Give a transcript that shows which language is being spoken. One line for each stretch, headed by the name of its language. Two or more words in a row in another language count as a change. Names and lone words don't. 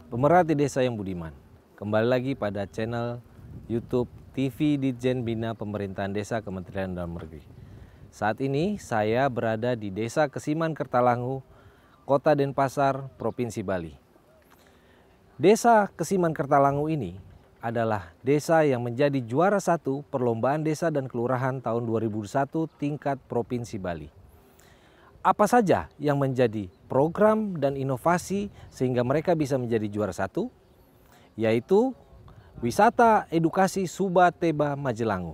Indonesian: Pemerhati Desa yang budiman, kembali lagi pada channel YouTube TV Ditjen Bina Pemerintahan Desa Kementerian Dalam Negeri. Saat ini saya berada di Desa Kesiman Kertalangu, Kota Denpasar, Provinsi Bali. Desa Kesiman Kertalangu ini adalah desa yang menjadi juara 1 Perlombaan Desa dan Kelurahan tahun 2001 tingkat Provinsi Bali. Apa saja yang menjadi program dan inovasi sehingga mereka bisa menjadi juara 1? Yaitu wisata edukasi Suba Teba Majelangu.